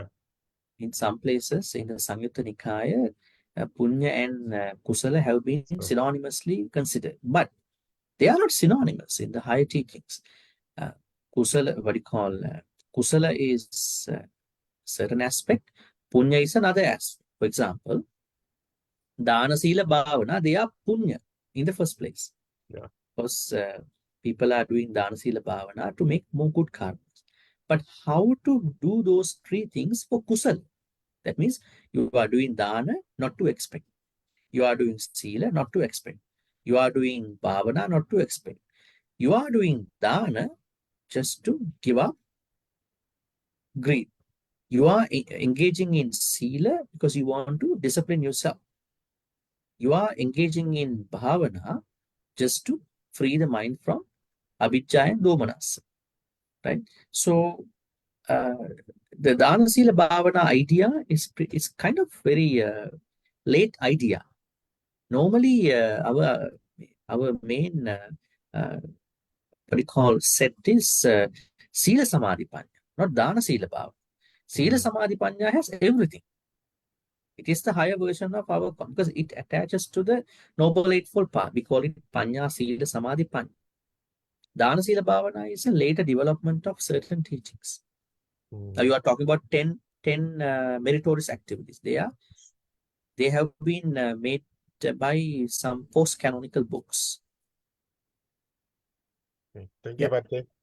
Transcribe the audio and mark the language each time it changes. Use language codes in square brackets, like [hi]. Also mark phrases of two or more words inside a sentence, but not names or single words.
[en] In some places in the Samyutta Nikaya, punya and kusala have been synonymously considered, but they are not synonymous in the higher teachings. Kusala, what do you call kusala is certain aspect, punya is another aspect. For example, [pi] dana sila bhavana, [en] they are punya in the first place. Yeah. Because people are doing [pi] dana sila bhavana [en] to make more good karmas. But how to do those three things for kusala? That means you are doing dana not to expect. You are doing sila not to expect. You are doing bhavana not to expect. You are doing dana just to give up greed. You are engaging in sila because you want to discipline yourself. You are engaging in bhavana just to free the mind from avijja and domanas. Right? So the [pi] dana sila bhavana [en] idea is kind of very late idea. Normally, our main what we call set is [pi] sila samadhi panya, [en] not [pi] dana sila bhava. Sila samadhi panya [en] has everything. It is the higher version of our because it attaches to the noble eightfold path. We call it [pi] panya sila samadhi panya. Dana sila bhavana [en] is a later development of certain teachings. Now you are talking about 10 meritorious activities. They have been made by some post-canonical books. Okay. Thank you, Bhante.